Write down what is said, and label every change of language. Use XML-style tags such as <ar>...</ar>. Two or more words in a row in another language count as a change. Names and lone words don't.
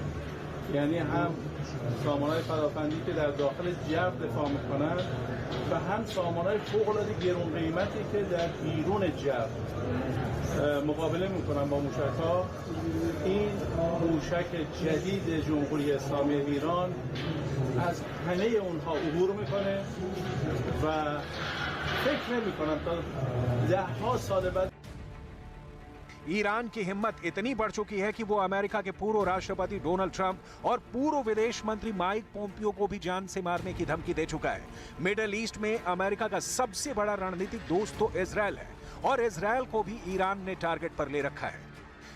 <fa>یعنی هم سامانه‌های پدافندی که در داخل جو دفاع میکنن و هم سامانه‌های فوق‌العاده گران قیمتی که در بیرون جو مقابله میکنن با موشک‌ها. این موشک جدید جمهوری اسلامی ایران از همه اونها عبور میکنه و فکر نمی‌کنم تا 10 سال بعد</fa> <hi>ईरान की हिम्मत इतनी बढ़ चुकी है कि वो अमेरिका के पूर्व राष्ट्रपति डोनाल्ड ट्रंप और पूर्व विदेश मंत्री माइक पोम्पियो को भी जान से मारने की धमकी दे चुका है। मिडिल ईस्ट में अमेरिका का सबसे बड़ा रणनीतिक दोस्त तो इजराइल है और इजराइल को भी ईरान ने टारगेट पर ले रखा है।</hi>